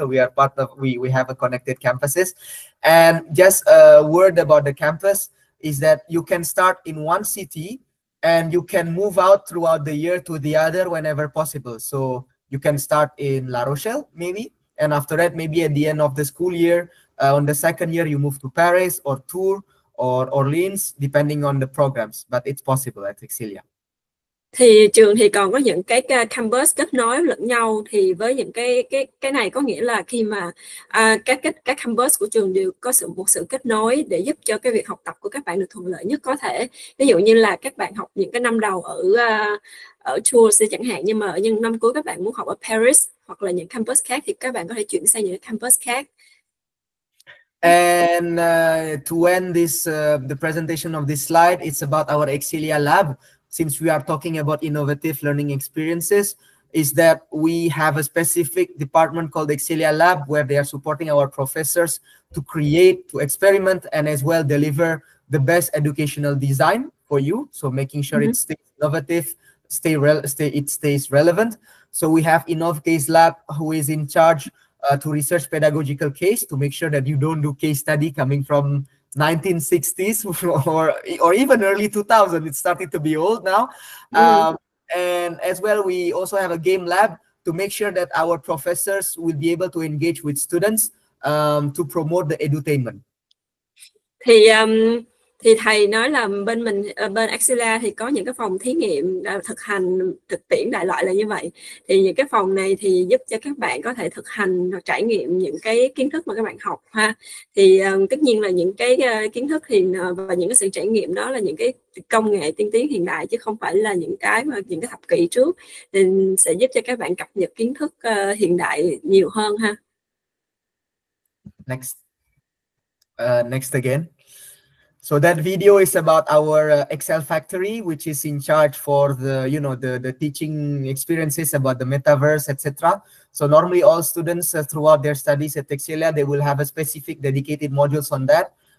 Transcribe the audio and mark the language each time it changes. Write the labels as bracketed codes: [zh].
[en] So we are part of, we have a connected campuses. And just a word about the campus is that you can start in one city and you can move out throughout the year to the other whenever possible. So you can start in La Rochelle, maybe, and after that, maybe at the end of the school year, on the second year, you move to Paris or Tours or Orleans, depending on the programs, but it's possible at Excelia. [vi] Thì trường thì còn có những cái campus kết nối lẫn nhau, thì với những cái này có nghĩa là khi mà các campus của trường đều có một sự kết nối để giúp cho cái việc học tập của các bạn được thuận lợi nhất có thể. Ví dụ như là các bạn học những cái năm đầu ở Tours chẳng hạn, nhưng mà ở những năm cuối các bạn muốn học ở Paris hoặc là những campus khác thì các bạn có thể chuyển sang những campus khác. [en] And to end this the presentation of this slide, it's about our Excelia lab. Since we are talking about innovative learning experiences, is that we have a specific department called Excelia Lab, where they are supporting our professors to create, to experiment, and as well deliver the best educational design for you. So making sure it stays innovative, it stays relevant. So we have Innovcase Lab, who is in charge to research pedagogical case, to make sure that you don't do case study coming from 1960s or even early 2000. It's starting to be old now. And as well, we also have a game lab to make sure that our professors will be able to engage with students to promote the edutainment. [vi] Thì thầy nói là bên mình, bên Excelia thì có những cái phòng thí nghiệm thực hành thực tiễn đại loại là như vậy. Thì những cái phòng này thì giúp cho các bạn có thể thực hành hoặc trải nghiệm những cái kiến thức mà các bạn học ha. Thì tất nhiên là những cái kiến thức thì và những cái sự trải nghiệm đó là những cái công nghệ tiên tiến hiện đại, chứ không phải là những cái thập kỷ trước, thì sẽ giúp cho các bạn cập nhật kiến thức hiện đại nhiều hơn ha. [en] Next again. So that video is about our Excel factory, which is in charge for the, the teaching experiences about the metaverse, etc. So normally all students throughout their studies at Excelia, they will have a specific dedicated modules on that.